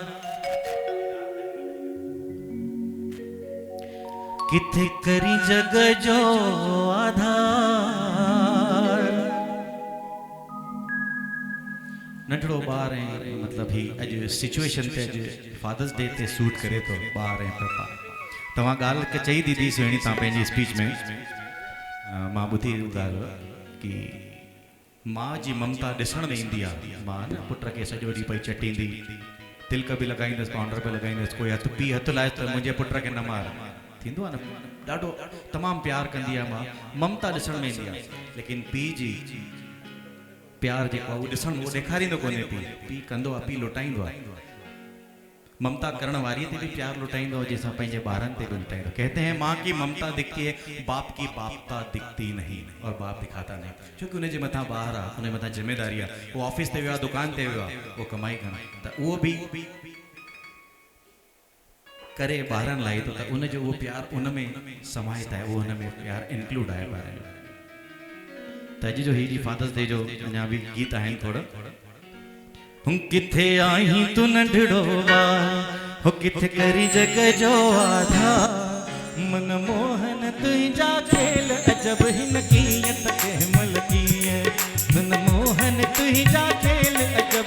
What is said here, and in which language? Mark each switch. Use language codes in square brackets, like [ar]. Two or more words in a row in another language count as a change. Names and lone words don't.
[sd] किथे करी जग जो आधार नंढड़ो ॿार ऐं मतलब ही अॼु सिचुएशन ते अॼु [en] Father's Day [sd] ते सूट करे थो ॿार ऐं पप्पा तव्हां ॻाल्हि के चई दीदी सुहिणी तव्हां पंहिंजी स्पीच में मां ॿुधी ॻाल्हि की माँ जी ममता ॾिसण में ईंदी आहे मां न पुट खे सॼो ॾींहुं पई चटींदी तिलक बि लॻाईंदसि पाउडर बि लॻाईंदसि कोई हथु पी हथु लाए त मुंहिंजे पुट खे न मार थींदो आहे न ॾाढो तमामु प्यारु कंदी आहे मां ममता ॾिसण में ईंदी आहे लेकिन पीउ जी प्यार जेको आहे उहो ॾिसण उहो ॾेखारींदो कोन्हे पीउ कंदो आहे पीउ लुटाईंदो आहे ममता करण वारी ते भी प्यार लुटाईंदो जैसा पंहिंजे ॿारनि ते भी लुटाईंदो [hi] कहते हैं माँ की ममता दिखती है बाप की बापता दिखती नहीं और बाप दिखाता नहीं [sd] छोकि उनजे मथां ॿार आहे उनजे मथां जिम्मेदारी आहे वो ऑफिस ते वियो आहे दुकान ते वियो आहे वो कमाई करण त उहो बि करे ॿारनि लाइ त उनजो उहो प्यार उन में समाहित आहे उहो उन में प्यार इंक्लूड आहे ॿारनि जो त अॼु जो ही फादर्स डे जो अञा बि गीत आहिनि थोरा किथे आई तू नंढड़ो हो किथे करी जग जो आधार मन मोहन तुंहिंजा खेल अजब हिन कीअं त कंहिंमहिल कीअं मन मोहन तुंहिंजा खेल अजब